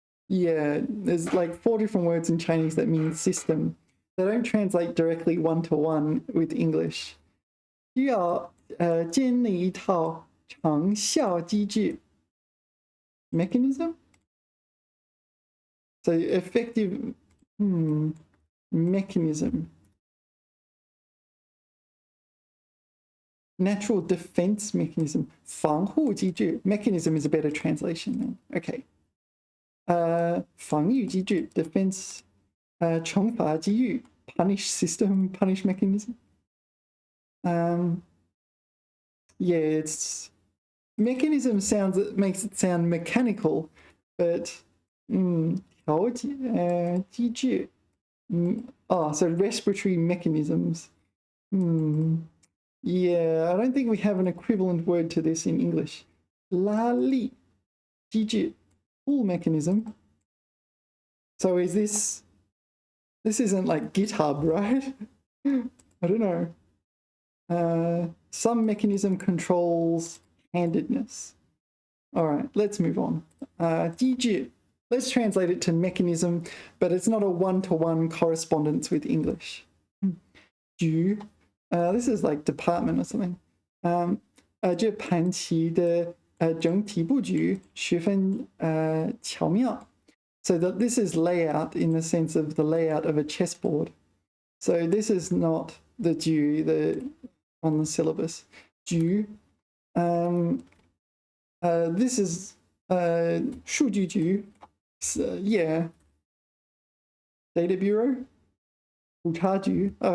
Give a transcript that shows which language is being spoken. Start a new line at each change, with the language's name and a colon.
English: Yeah, there's like 4 different words in Chinese that mean system. They don't translate directly one-to-one with English.
Chinese: 需要建立一套长效机制 mechanism.
English: So effective mechanism. Natural defense mechanism. 防护机制 mechanism is a better translation then. Okay.
Chinese: 防御机制 defense.
English: 惩罚机遇 punish system, punish mechanism. Yeah, it's mechanism makes it sound mechanical, but 调节机制 so respiratory mechanisms. Yeah, I don't think we have an equivalent word to this in English. 拉力机制 pull mechanism. So is this isn't like GitHub, right? I don't know. Some mechanism controls handedness. All right, let's move on. 机制. Let's translate it to mechanism, but it's not a one-to-one correspondence with English.
Chinese: 局.
English: This is like department or something.
Chinese: 这盘棋的整体布局十分巧妙.
English: So that this is layout in the sense of the layout of a chessboard. So this is not the 局 on the syllabus. 局. This is 数据局.Yeah. Data Bureau. 普查局.